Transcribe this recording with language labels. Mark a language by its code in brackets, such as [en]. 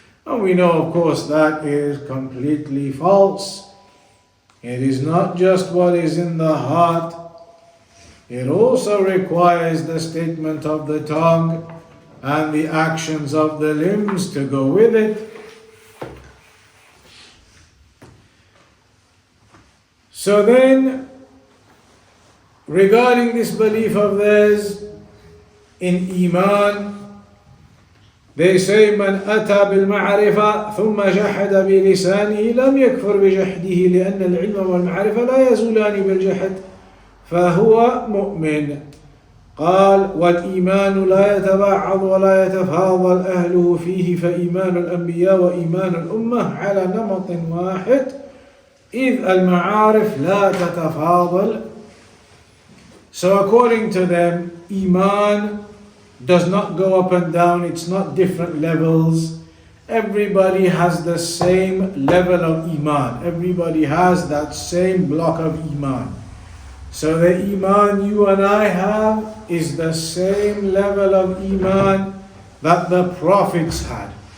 [en] And we know, of course, that is completely false. It is not just what is in the heart. It also requires the statement of the tongue and the actions of the limbs to go with it. So then, regarding this belief of theirs in Iman, they say [ar] من أتى بالمعرفة ثم جحد بلسانه لم يكفر بجحده لأن العلم والمعرفة لا يزولان بالجحد فهو مؤمن. قال والإيمان لا يتبعض ولا يتفاضل أهله فيه فإيمان الأنبياء وإيمان الأمة على نمط واحد إذ المعارف لا تتفاضل. [en] So according to them, Iman does not go up and down, it's not different levels. Everybody has the same level of Iman. Everybody has that same block of Iman. So the Iman you and I have is the same level of Iman that the prophets had.